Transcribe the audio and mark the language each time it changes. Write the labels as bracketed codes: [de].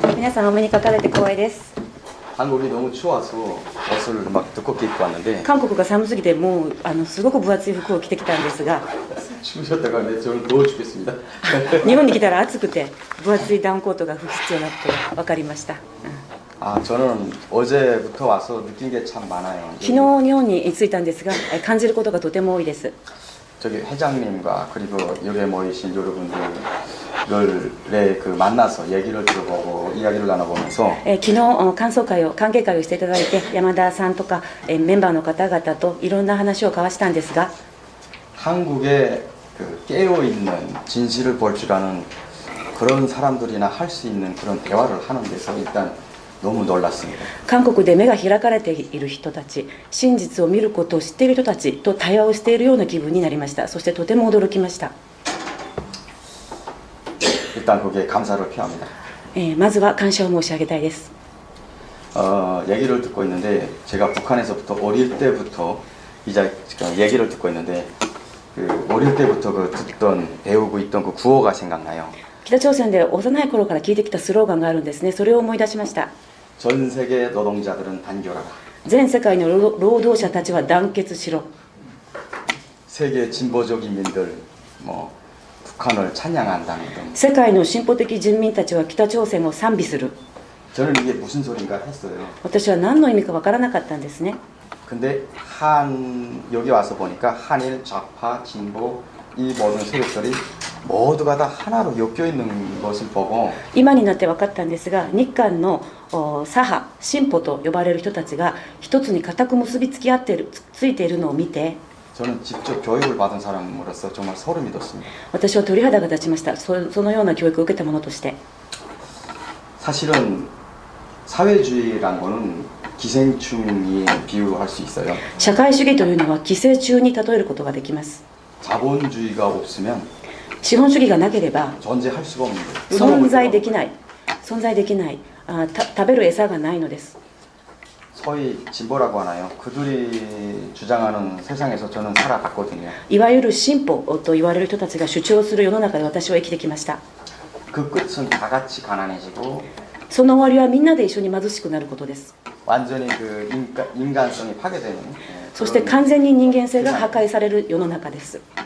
[ja] 皆さんお目にかかれて光栄です。 [ko] 한국이 너무 추워서 옷을 막 두껍게 입고 왔는데 [ja] 韓国が寒すぎてもうすごく分厚い服を着てきたんですが [ko] 추우셨다고 하는데 저는 더워 죽겠습니다. [ja] 日本に来たら暑くて分厚いダウンコートが不必要だって分かりました。 [ko] 저는 어제부터 와서 느낀 게 참 많아요. [ja] 昨日日本に着いたんですが感じることがとても多いです。 [ko] 저기 회장님과 그리고 여기에 모이신 여러분들을 만나서 얘기를 들어보고 이야기를 나눠보면서 [ja] 昨日歓迎会をしていただいて山田さんとかメンバーの方々といろんな話を交わしたんですが [ko] 한국에 깨어있는 진실을 볼 줄 아는 그런 사람들이나 할 수 있는 그런 대화를 하는 데서 일단 너무 놀랐습니다. [ja] 韓国で目が開かれている人たち、真実を見ることを知っている人たちと対話をしているような気分になりました。そしてとても驚きました。 [ko] 일단 거기에 감사를 표합니다. [ja] まずは感謝を申し上げたいです。 [ko] 얘기를 듣고 있는데 제가 북한에서부터 어릴 때부터 이제 얘기를 듣고 있는데 어릴 때부터 듣던 배우고 있던 그 구호가 생각나요. [ja] 北朝鮮で幼い頃から聞いてきたスローガンがあるんですね。それを思い出しました。 [ko] 전 세계 노동자들은 단결하라. [ja] 全世界の労働者たちは団結しろ。 [ko] 세계 진보적 인민들 북한을 찬양한다는 등. [ja] 世界の進歩的人民たちは北朝鮮を賛美する。 [ko] 저는 이게 무슨 소린가 했어요. [ja] 私は何の意味かわからなかったんですね。 [ko] 근데 여기 와서 보니까 한일 좌파 진보 이 모든 세력들이 모두가 다 하나로 엮여 있는 것을 보고 [ja] 今になって分かったんですが、日韓の左派、進歩と呼ばれる人たちが一つに固く結びつき合っている、ついているのを見て、 [ko] 저는 직접 교육을 받은 사람으로서 정말 소름이 돋습니다. [ja] 私は鳥肌が立ちました。そのような教育を受けたものとして。 [ko] 사실은 사회주의란 거는 기생충이 비유할 수 있어요. [ja] 社会主義というのは寄生虫に例えることができます。 [ko] 자본주의가 없으면 [ja] 資本主義がなければ [ko] 존재할 수가 없는 거예요. [ja] 存在できない、食べる餌がないのです。 [ko] 소위 진보라고 하나요? 그들이 주장하는 세상에서 저는 살아갔거든요. [ja] いわゆる進歩と言われる人たちが主張する世の中で私は生きてきました。 [ko] 그 끝은 다 같이 가난해지고 [ja] その終わりはみんなで一緒に貧しくなることです。 [ko] 완전히 인간성이 파괴되는. [ja] そして完全に人間性が破壊される世の中です。